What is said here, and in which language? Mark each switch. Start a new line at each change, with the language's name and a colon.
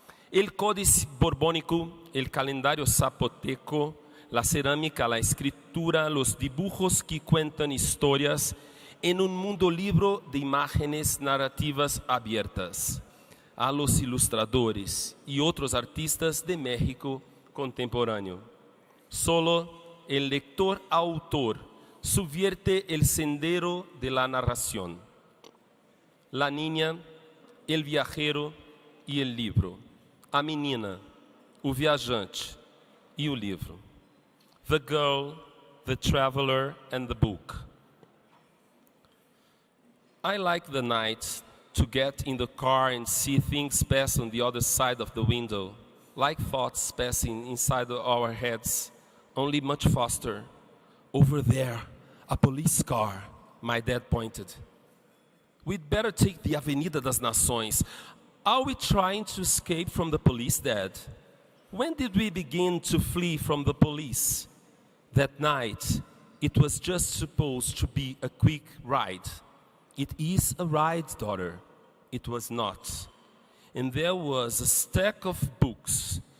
Spanish: El códice borbónico, el calendario zapoteco, la cerámica, la escritura, los dibujos que cuentan historias, en un mundo libre de imágenes narrativas abiertas, a los ilustradores y otros artistas de México contemporáneo. Solo el lector-autor subvierte el sendero de la narración. La niña, el viajero e el livro.
Portuguese: A menina, o viajante e o livro.
English: The girl, the traveler and the book. I like the night to get in the car and see things pass on the other side of the window, like thoughts passing inside our heads, only much faster. Over there, a police car, my dad pointed. We'd better take the Avenida das Nações. Are we trying to escape from the police, Dad? When did we begin to flee from the police? That night, it was just supposed to be a quick ride. It is a ride, daughter. It was not. And there was a stack of books,